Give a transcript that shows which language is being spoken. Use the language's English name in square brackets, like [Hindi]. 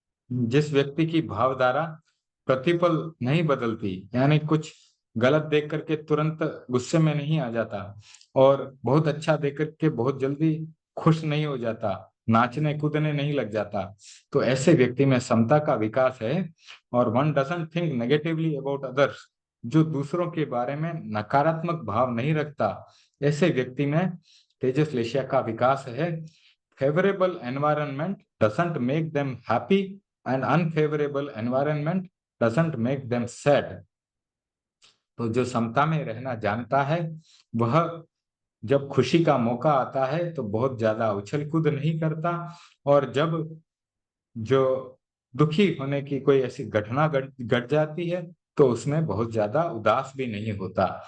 [Hindi] जिस व्यक्ति की भावधारा प्रतिपल नहीं बदलती, यानी कुछ गलत देख करके तुरंत गुस्से में नहीं आ जाता और बहुत अच्छा देख करके बहुत जल्दी खुश नहीं हो जाता, नाचने कूदने नहीं लग जाता, तो ऐसे व्यक्ति में समता का विकास है। और [English] one doesn't think negatively about others, [Hindi] जो दूसरों के बारे में नकारात्मक भाव नहीं रखता, ऐसे व्यक्ति में तेजस्लेशिया का विकास है। [English] Favorable environment doesn't make them happy and unfavorable environment doesn't make them sad. [Hindi] तो जो समता में रहना जानता है वह जब खुशी का मौका आता है तो बहुत ज्यादा उछल कूद नहीं करता, और जब जो दुखी होने की कोई ऐसी घटना घट जाती है तो उसमें बहुत ज्यादा उदास भी नहीं होता।